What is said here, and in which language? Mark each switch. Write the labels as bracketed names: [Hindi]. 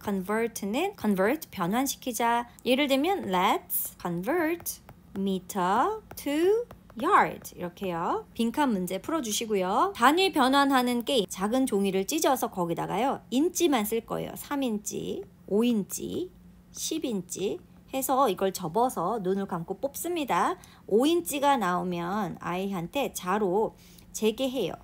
[Korean] convert는 convert, 변환시키자. 예를 들면 [English] let's convert meter to yard [Korean] 이렇게요. 빈칸 문제 풀어주시고요. 단위 변환하는 게임. 작은 종이를 찢어서 거기다가요. 인치만 쓸 거예요. 3인치, 5인치, 10인치 해서 이걸 접어서 눈을 감고 뽑습니다. 5인치가 나오면 아이한테 자로 재게해요.